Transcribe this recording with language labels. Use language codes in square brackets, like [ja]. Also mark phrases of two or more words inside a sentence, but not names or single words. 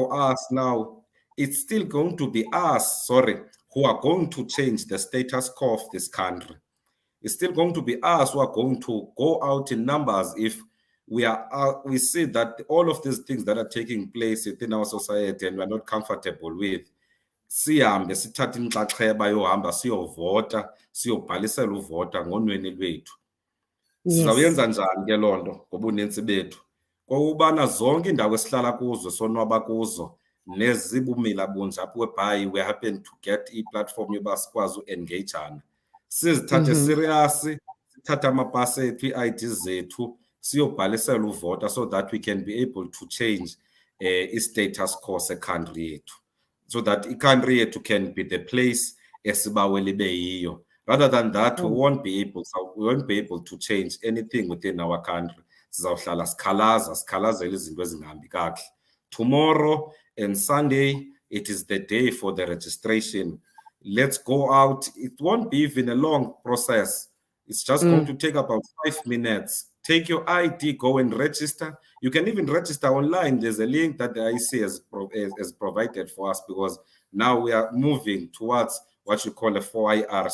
[en] for us now, it's still going to be us, sorry, who are going to change the status quo of this country. It's still going to be us who are going to go out in numbers if we see that all of these things that are taking place within our society and we're not comfortable with, [xh] sihambe sithathe inxaxheba yohamba siyovota, siyobhalisela uvota ngonweni lwethu. [en] Yes. [xh] Sizawuyenza njani ke loo nto ngobunintsi bethu? Kokubana zonke iindawo esihlala kuzo sonwaba kuzo nezibumila bunje apha [en] whereby we happen to get [xh] i-platform yoba sikwazi uengagana, sizithathe serious, sithathe amapasi ethu, ii-ID zethu, siyobhalisela uvota [en] so that we can be able to change [xh] i- [en] status quo [xh] secountry yethu, [en] so that i-country yethu can be the place [xh] esibawela ibe yiyo. [en] Rather than that, we won't be able to change anything within our country. [xh] Sizawuhlala sikhalazela izinto ezingahambi kakuhle. [en] Tomorrow and Sunday, it is the day for the registration. Let's go out. It won't be even a long process. It's just going to take about 5 minutes. Take your ID, go and register. You can even register online. There's a link that the IC has provided for us, because now we are moving towards what you call a 4IR.